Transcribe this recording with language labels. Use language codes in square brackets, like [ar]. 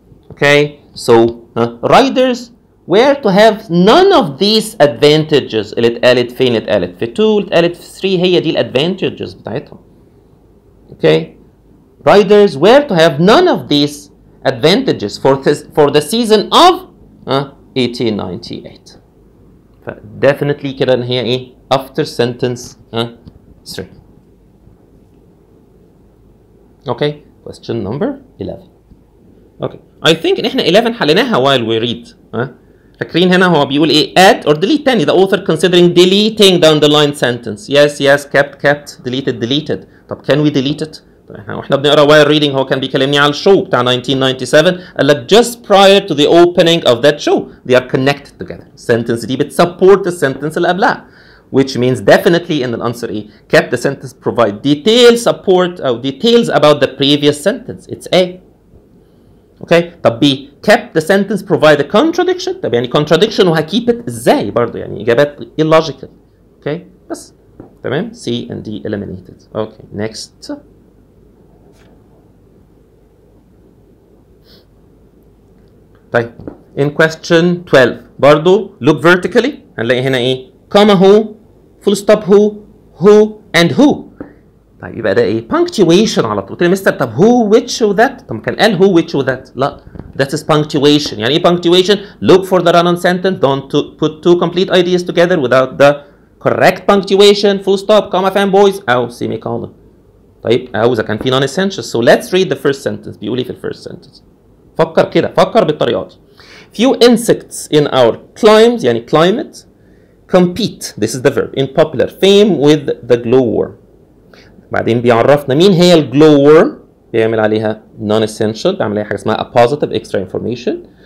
[ar] اوكي [en] so riders were to have none of these advantages. [ar] اللي اتقالت فين؟ اتقالت في 2، اللي اتقالت في 3، هي دي الادفانتجز بتاعتهم. [en] Okay riders were to have none of these advantages for the season of 1898. [ar] ف [en] definitely [ar] كده ان هي ايه [en] after sentence 3. Okay question number 11. Okay I think [ar] ان احنا 11 حليناها [en] while we read. [ar] فاكرين هنا هو بيقول ايه [en] add or delete [ar] تاني [en] the author considering deleting down the line sentence. yes kept deleted. طب can we delete it؟ [ar] طب احنا واحنا بنقرا [en] while reading [ar] هو كان بيكلمني على الشو بتاع [en] 1997 [ar] قال لك [en] just prior to the opening of that show they are connected together. [ar] السنتنس دي بتسبورت السنتنس اللي قبلها [en] which means definitely in the answer A kept the sentence provide detailed support أو details about the previous sentence. It's A. Okay [ar] طب [en] B kept the sentence provide a contradiction. [ar] طب يعني [en] contradiction [ar] وهكيب [en] it [ar] ازاي برضه؟ يعني اجابات illogical. [en] Okay بس تمام. C and D eliminated. Okay next. طيب in question 12 [ar] برضه [en] look vertically [ar] هنلاقي هنا ايه [en] comma who full stop who and who. [ar] طيب يبقى ده ايه [en] punctuation [ar] على طول. قلت لي مستر طب who which و that، طب كان قال who which و that. لا [en] that is punctuation. [ar] يعني ايه [en] punctuation؟ look for the run on sentence, don't put two complete ideas together without the correct punctuation, full stop comma fanboys [ar] او [en] semicolon. [ar] طيب او اذا كان في [en] non essentials. so let's read the first sentence. [ar] بيقول ايه في الفيرست [en] sentence؟ [ar] فكر كده، فكر بالطريقه دي. [en] few insects in our climes [ar] يعني [en] climate compete, this is the verb, in popular fame with the glowworm. [ar] بعدين بيعرفنا مين هي الglowworm، بيعمل عليها non-essential، بيعمل عليها حاجه اسمها [en] a positive extra information.